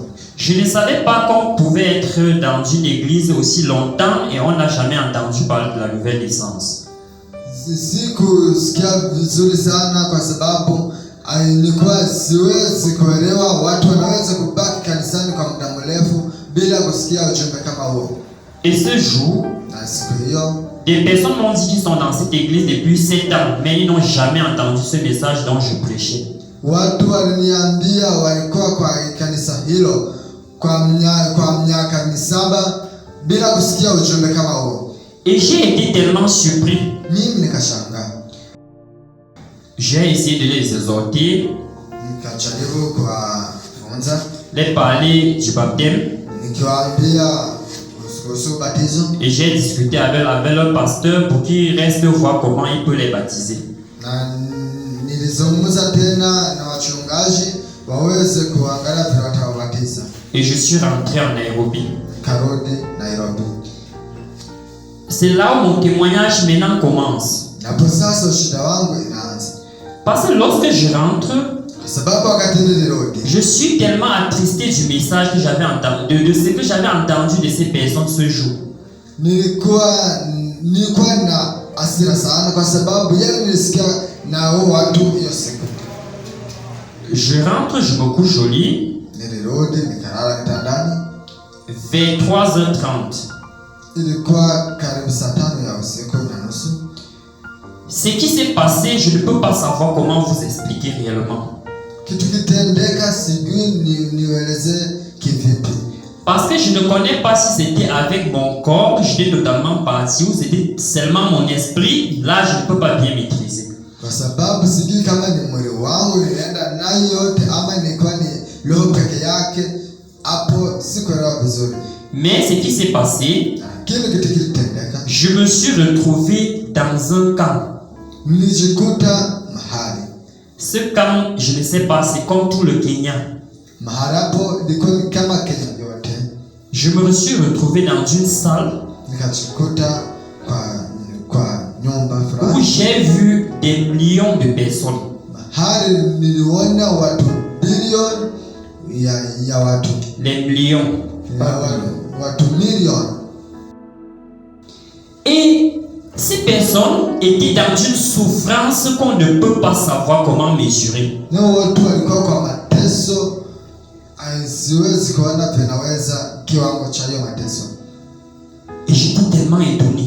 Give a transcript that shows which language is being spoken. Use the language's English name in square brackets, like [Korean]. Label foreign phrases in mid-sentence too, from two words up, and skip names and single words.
[French] Je ne savais pas qu'on pouvait être dans une église aussi longtemps et on n'a jamais entendu parler de la nouvelle naissance. [Swahili] Sikusikia vizuri sana kwa sababu nilikuwa siwezi kuelewa watu wanaweza kubaki kanisani kwa muda mrefu bila kusikia ujumbe kama huo. [French] Et ce jour, [Swahili] Na siku hiyo [French] des personnes m'ont dit qu'ils sont dans cette église depuis 7 ans, mais ils n'ont jamais entendu ce message dont je prêchais. [Swahili] watu waliniambia walikuwa kwa kanisa hilo kwa miaka 7 bila kusikia ujumbe kama huo. [French] Et j'ai été tellement surpris. [Swahili] Mimi nikashangaa. [French] J'ai essayé de les exhorter, [Swahili] Nikajaribu kuwafunza, [French] les parler du baptême, [Swahili] nikiwaambia kuhusu ubatizo. [French] et j'ai discuté avec leur pasteur pour qu'il reste voir comment il peut les baptiser. [Swahili] Na nilizungumza tena na wachungaji waweze kuangalia vile watawabatiza. [French] Et je suis rentré en Nairobi. [Swahili] Karudi Nairobi. [French] C'est là où mon témoignage maintenant commence. [Swahili] Hapo sasa ushuhuda wangu inaanza. [French] Parce que lorsque je rentre, [Swahili] Sababu wakati nilirudi, [French] je suis tellement attristé du message que j'avais entendu, de ce que j'avais entendu de ces personnes ce jour. [Swahili] nilikuwa na hasira sana kwa sababu yale nilisikia na watu hiyo siku. [French] Je rentre, je me couche au lit. [Swahili] Nilirudi nikalala kitandani. [French] Vers 3h30. [Swahili] Ilikuwa karibu saa 5 ya usiku na nusu. [French] Ce qui s'est passé, je ne peux pas savoir comment vous expliquer réellement. [Swahili] Kitu kitendeka sijui nieleze kivipi. [French] Parce que je ne connais pas si c'était avec mon corps que j'étais totalement parti ou c'était seulement mon esprit. Là, je ne peux pas bien maîtriser. [Swahili] Kwa sababu sijui kama ni mwili wangu nilienda nayo yote ama nilikuwa ni roho peke yake, hapo sikuelewa vizuri. [French] Mais ce qui s'est passé, [Swahili] Kile kitu kilitendeka, [French] je me suis retrouvé dans un camp. [Swahili] nilijikuta mahali. [French] Ce camp, je ne sais pas, c'est comme tout le Kenya. [Swahili] Mahali hapo ilikuwa kama Kenya yote. [French] Je me suis retrouvé dans une salle [Swahili] Nikajikuta kwa nyumba [French] où [Swahili] fulani. [French] j'ai vu des millions de personnes. [Swahili] Mahali niliona watu bilioni ya watu. [French] Les millions. [Swahili] Watu milioni. [French] Et Ces personnes étaient dans une souffrance qu'on ne peut pas savoir comment mesurer. [Swahili] Na watu walikuwa kwa mateso, siwezi kuona tunaweza kiwango cha hiyo mateso. [French] Et j'étais tellement étonné.